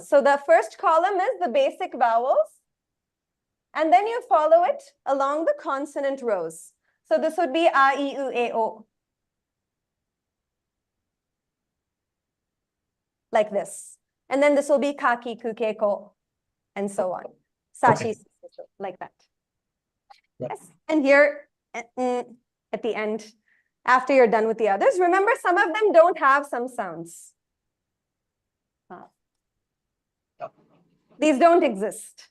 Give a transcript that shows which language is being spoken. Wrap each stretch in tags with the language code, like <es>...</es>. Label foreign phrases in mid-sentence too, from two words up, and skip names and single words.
<en>So the first column is the basic vowels. And then you follow it along the consonant rows. So this would be A, I, U, E, O. Like this. And then this will be ka, ki, ku, ke, ko, and so on. Sashi, like that. Yeah. Yes. And here, at the end, after you're done with the others, remember some of them don't have some sounds. These don't exist.</en>